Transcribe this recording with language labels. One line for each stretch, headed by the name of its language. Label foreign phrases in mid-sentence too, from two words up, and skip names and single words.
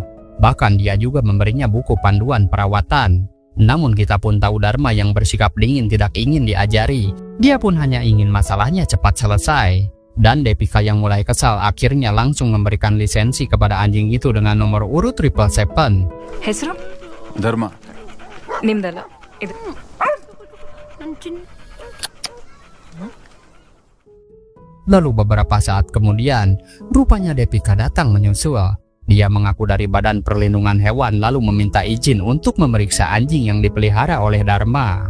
Indonesian: Bahkan dia juga memberinya buku panduan perawatan. Namun kita pun tahu Dharma yang bersikap dingin tidak ingin diajari. Dia pun hanya ingin masalahnya cepat selesai. Dan Depika yang mulai kesal akhirnya langsung memberikan lisensi kepada anjing itu dengan nomor urut 777.
Kannada: ಹೆಸರು ಧರ್ಮ. ನಿಮ್ದಲ್ಲ ಇದು.
Indonesian: Lalu beberapa saat kemudian, rupanya Depika datang menyusul. Dia mengaku dari Badan Perlindungan Hewan lalu meminta izin untuk memeriksa anjing yang dipelihara oleh Dharma.